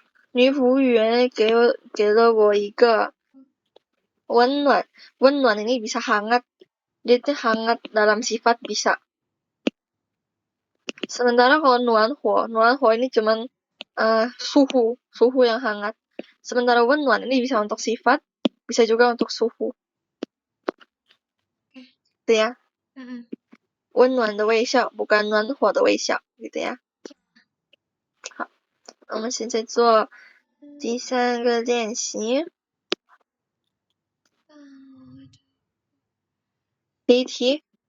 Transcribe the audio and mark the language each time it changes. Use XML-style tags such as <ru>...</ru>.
<zh>女服务员给了我一个温暖.</zh> <id>Wennuan ini bisa hangat. Dia itu hangat dalam sifat bisa. Sementara kalau nuanhuo ini cuman suhu yang hangat. Sementara wennuan ini bisa untuk sifat, bisa juga untuk suhu. Gitu ya.</id> <zh>温暖的微笑</zh> <id>bukan</id> <zh>暖火的微笑</zh> <id>gitu ya.</id> <zh>好，我们现在做第3个练习。第一题。</zh>